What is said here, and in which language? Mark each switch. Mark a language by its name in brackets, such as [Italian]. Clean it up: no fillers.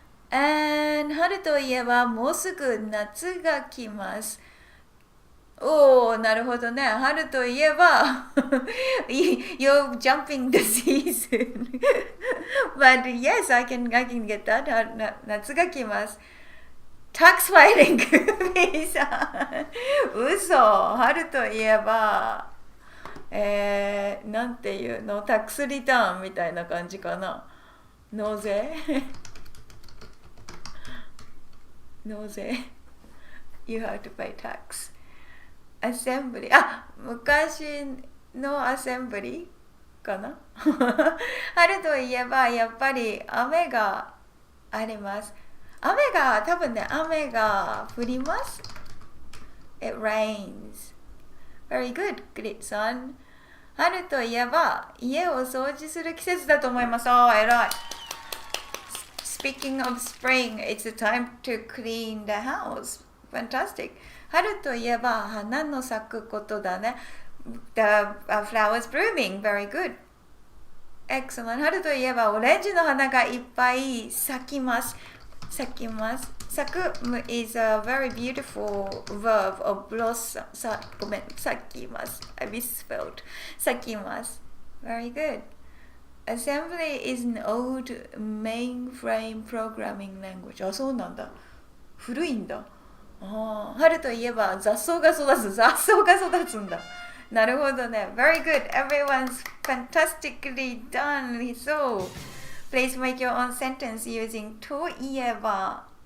[Japanese] And 春といえばもうすぐ夏が来ます。おお、なるほどね。春といえば [English] you're jumping the season. But yes, I can get that. [Japanese] 夏が来ます。タックスファイリングミーさん。嘘。春といえば、なんていうの、タックスリターンみたいな感じかな。納税納税 [English] You have to pay tax. [Japanese] アセンブリ昔のアセンブリかな春といえばやっぱり雨があります。多分ね、雨が降ります。 [English] It rains. Very good, great son. [Japanese] 春といえば家を掃除する季節だと思います。偉い。 [English] Speaking of spring, it's a time to clean the house. Fantastic. [Japanese] 春といえば花の咲くことだね。 [English] The flowers blooming. Very good. Excellent. [Japanese] 春といえばオレンジの花がいっぱい咲きます。 [English] 咲く is a very beautiful verb of blossom. [Japanese] ごめん、 [English] 咲きます。I misspelled. 咲きます。Very good. Assembly is an old mainframe programming language. [Japanese] そうなんだ。古いんだ。春といえば雑草が育つんだ。なるほどね。 [English] Very good. Everyone's fantastically done. So, please make your own sentence using といえば。